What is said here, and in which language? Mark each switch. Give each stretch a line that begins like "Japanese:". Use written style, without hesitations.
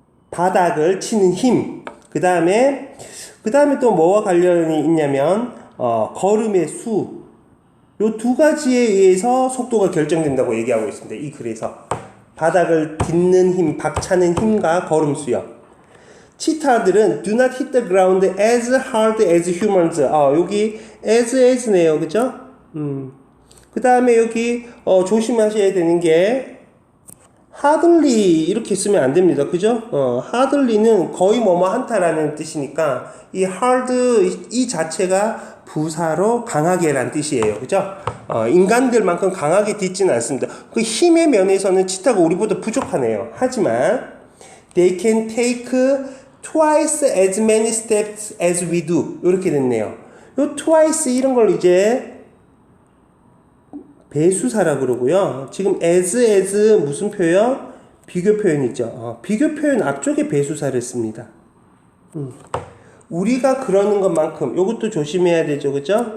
Korean: 바닥을 치는 힘. 그 다음에 또 뭐와 관련이 있냐면, 걸음의 수. 요 두 가지에 의해서 속도가 결정된다고 얘기하고 있습니다. 이 글에서. 바닥을 딛는 힘, 박차는 힘과 걸음수요. 치타들은
English: do not hit the ground as hard as humans.
Korean: 여기 as네요. 그죠? 그 다음에 여기 조심하셔야 되는 게 hardly 이렇게 쓰면 안 됩니다. 그죠? hardly는 거의 뭐뭐 한타라는 뜻이니까 이 hard 이 자체가 부사로 강하게 란 뜻이에요. 그죠? 인간들만큼 강하게 딛지는 않습니다. 그 힘의 면에서는 치타가 우리보다 부족하네요. 하지만
English: they can take twice as many steps as we do.
Korean: 이렇게 됐네요. 요 twice 이런 걸 이제 배수사라 그러고요. 지금 as 무슨 표현? 비교 표현이죠. 비교 표현 앞쪽에 배수사를 씁니다. 우리가 그러는 것만큼 요것도 조심해야 되죠. 그죠?